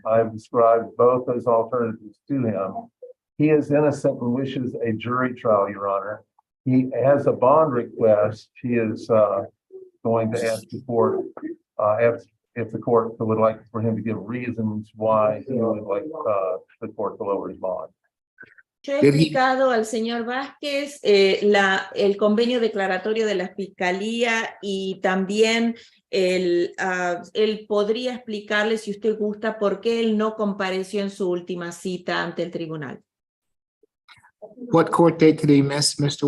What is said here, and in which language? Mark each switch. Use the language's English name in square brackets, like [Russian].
[English] I've described both those alternatives to him. He is innocent and wishes a jury trial, Your Honor. He has a bond request. He is going to ask the court, if the court would like for him to give reasons why he would like the court to lower his bond. [Spanish] Yo he explicado al señor Vázquez el convenio declaratorio de la Fiscalía y también él podría explicarle, si usted gusta, por qué él no compareció en su última cita ante el tribunal. [English] What court date did he miss, Mr.